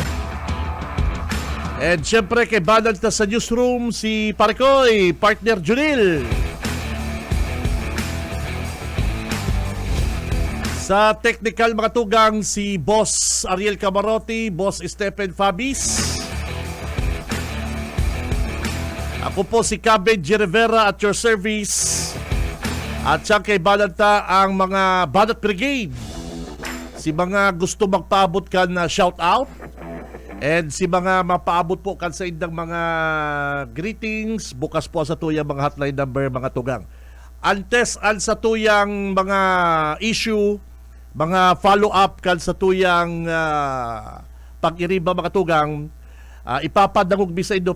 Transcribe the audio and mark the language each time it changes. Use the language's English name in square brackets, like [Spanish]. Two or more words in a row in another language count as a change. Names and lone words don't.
[Bikol] And syempre kay Banal na sa newsroom si Parikoy, partner Junil. Sa technical mga tugang si Boss Ariel Camarote, Boss Stephen Fabis. Ako po si Cabbage Rivera [English] at your service. [Bikol] At siya kay balanta ang mga Banat Brigade. Si mga gusto magpaabot ka na shout out. And si mga mapaabot po kan sa indang mga greetings. Bukas po sa tuyang mga hotline number, mga tugang. Antes an sa tuyang mga issue, mga follow-up kan sa tuyang pag-iriba mga tugang, ipapadangog mi sa inyo.